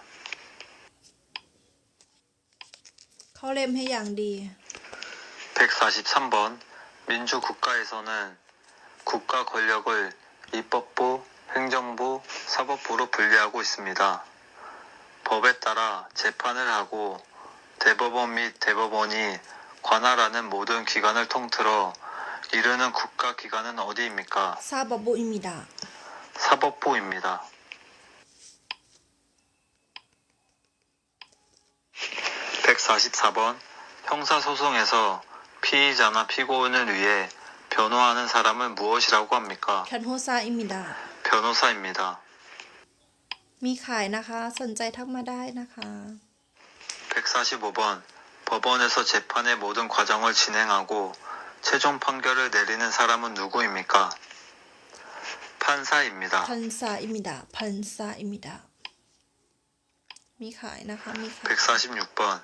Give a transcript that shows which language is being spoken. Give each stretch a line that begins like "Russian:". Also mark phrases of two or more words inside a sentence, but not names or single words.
Thai: เขาเล่มให้อย่างดี
Korean: 143번 민주국가에서는 국가 권력을 입법부, 행정부, 사법부로 분리하고 있습니다. 법에 따라 재판을 하고 대법원 및 대법원이 관할하는 모든 기관을 통틀어 이르는 국가기관은 어디입니까? 사법부입니다 사법부입니다. 144번 형사소송에서 피의자나 피고인을 위해 변호하는 사람을 무엇이라고 합니까? 변호사입니다 변호사입니다.
Thai: มีขายนะคะ สนใจทักมาได้นะคะ
Korean: 145번 법원에서 재판의 모든 과정을 진행하고 최종 판결을 내리는 사람은 누구입니까? 판사입니다. 판사입니다. 판사입니다.
Thai: มีขาย นะคะ มีขาย.
Korean: 146번.